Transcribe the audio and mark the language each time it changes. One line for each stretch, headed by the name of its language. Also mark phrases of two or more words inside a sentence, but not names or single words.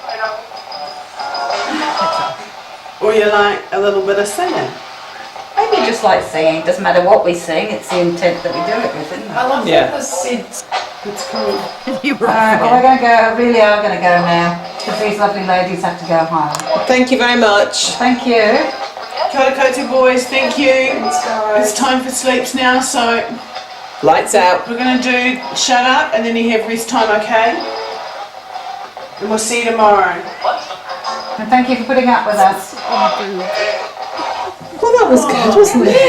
English: Or you like a little bit of singing? Maybe just like singing. Doesn't matter what we sing, it's the intent that we do it with, isn't it? I love Yeah. what was said. It's cool. You were Well, we're going to go, really are going to go now, because these lovely ladies have to go home. Thank you very much. Thank you.
Māori: Kia ora koutou
English: boys, thank you. Thanks, guys. It's time for sleeps now, so Lights out. we're going to do shut up and then you have rest time, okay? And we'll see you tomorrow. And thank you for putting up with us. Well, that was good, wasn't it?